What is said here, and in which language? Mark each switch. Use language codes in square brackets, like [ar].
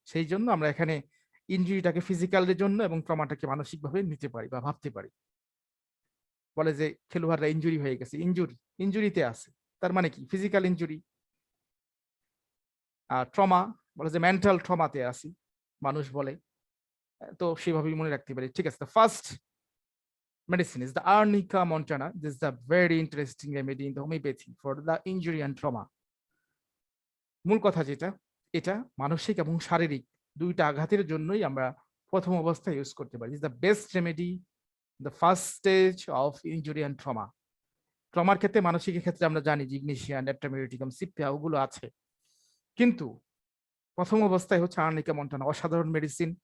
[bn] সেই জন্য আমরা এখানে ইনজুরিটাকে ফিজিক্যালের জন্য এবং ট্রমাটাকে মানসিকভাবে নিতে পারি বা ভাবতে পারি। বলে যে খেলোয়াড়রা ইনজুরি হয়ে গেছে, ইনজুরিতে আছে, তার মানে কি ফিজিক্যাল ইনজুরি। আর ট্রমা বলে যে মেন্টাল ট্রমাতে আছি, মানুষ বলে। তো সেভাবেই মনে রাখতে পারি। ঠিক আছে, [en] First medicine is the Arnica montana. This is a very interesting remedy in the homeopathy for the injury and trauma. [bn] মূল কথা যেটা, এটা মানসিক এবং শারীরিক দুইটা আঘাতের জন্যই আমরা প্রথম অবস্থায় ইউজ করতে পারি। [en] Is the best remedy, the first stage of injury and trauma. [bn] ট্রমার ক্ষেত্রে, মানসিক ক্ষেত্রে আমরা জানি জিগনেশিয়ান, ডেট্রামিউটিকাম, সিপিয়া ওগুলো আছে, কিন্তু প্রথম অবস্থায় হচ্ছে আর্নিকা মন্টানা, অসাধারণ মেডিসিন।